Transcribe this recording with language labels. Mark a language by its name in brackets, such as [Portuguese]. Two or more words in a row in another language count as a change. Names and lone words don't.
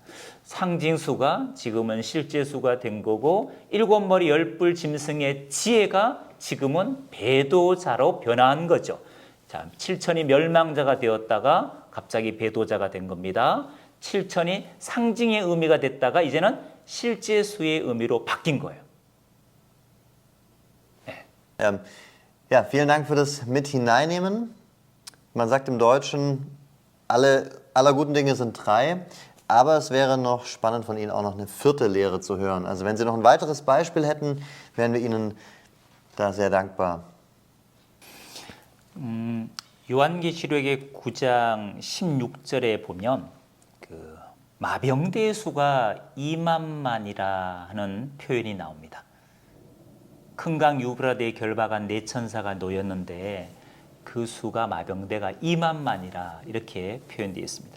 [Korean] 상징수가 지금은 실제 수가 된 거고 7머리 10뿔 짐승의 지혜가 지금은 배도자로 변화한 거죠. 자, 7천이 멸망자가 되었다가 갑자기 배도자가 된 겁니다. 7천이 상징의 의미가 됐다가 이제는 실제 수의 의미로 바뀐 거예요. 네. [German] Ja, vielen Dank für das Mit-Hineinnehmen. Man sagt im Deutschen, aller guten Dinge sind drei, aber es wäre noch spannend von Ihnen auch noch eine vierte Lehre zu hören. Also wenn Sie noch ein weiteres Beispiel hätten, wären wir Ihnen da sehr dankbar. [Korean] 요한계시록의 9장 16절에 보면 그 마병대의 수가 2만만이라 하는 표현이 나옵니다. 큰 강 유브라데에 결박한 4천사가 놓였는데 그 수가 마병대가 2만만이라 이렇게 표현되어 있습니다.